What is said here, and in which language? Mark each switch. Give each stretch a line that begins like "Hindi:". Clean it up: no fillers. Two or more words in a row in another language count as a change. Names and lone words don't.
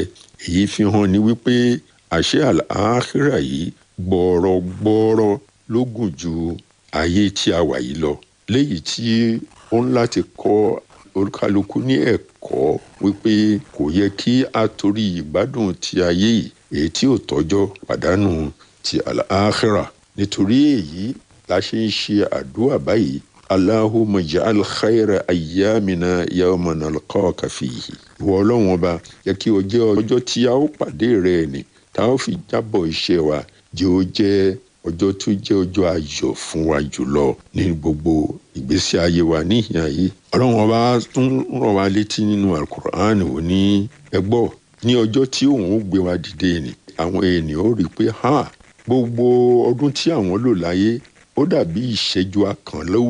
Yoruba: Èyí fi hàn ní wípé àṣẹ àlàáhírà yìí gbọ́rọ̀gbọ́rọ̀ ló gùn ju ayé tí a wà yìí lọ, léyìí tí ó ń láti kọ́ olúkálukú ní ẹ̀kọ́ wípé kò yẹ kí a torí ìgbádùn ti ayé yìí èyí tí ò tọ́jọ́ pàdánù ti àlàáhírà. Nítorí èyí la ṣe ń ṣe àdúrà báyìí,
Arabic: اللهم اجعل خير أيامنا يوم نلقاك فيه.
Yoruba: Ìwọ ọlọ́run ọba jẹ́ kí ó jẹ́ ọjọ́ tí a ó pàdé rẹ̀ ni tá a ó fi jábọ̀ iṣẹ́ wa, jẹ́ ó jẹ́ ọjọ́ tó jẹ́ ọjọ́ ayọ̀ fún wa jùlọ ní gbogbo ìgbésí ayé wa níhìn ayé. Ọlọ́run ọba tún rán wa létí nínú alukur'an ò ní ẹgbọ́ ní ọjọ́ tí òun ó gbé wa dìde ni àwọn ènìyàn ó rí i pé gbogbo ọdún tí àwọn lò láyé ó dàbí ìṣẹ́jú akàn lówùúrọ̀